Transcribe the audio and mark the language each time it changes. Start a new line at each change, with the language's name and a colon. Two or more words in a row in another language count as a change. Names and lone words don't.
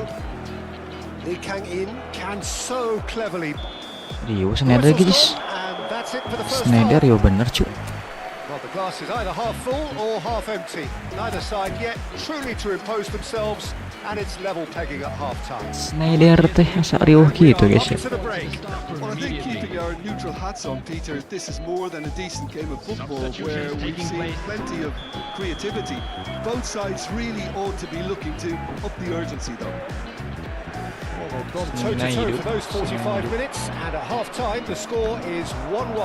English: Lee Kang In can so cleverly. Rio Snyder guys. And that's it for the first Snyder half.
Indonesian: yo bener cu.
English: Well, the glass is either half full or half empty. Neither side yet truly to impose themselves, and it's level pegging at half-time.
Sundanese: Snyder teh asa riuh gitu guys ya.
English: To the break. Well, I think keeping our neutral hats on, Peter, this is more than a decent game of football where we've seen plenty of creativity. Both sides really ought to be looking to up the urgency, though. Well, they've gone toe-to-toe for those 45 minutes, and at half-time the score is 1-1.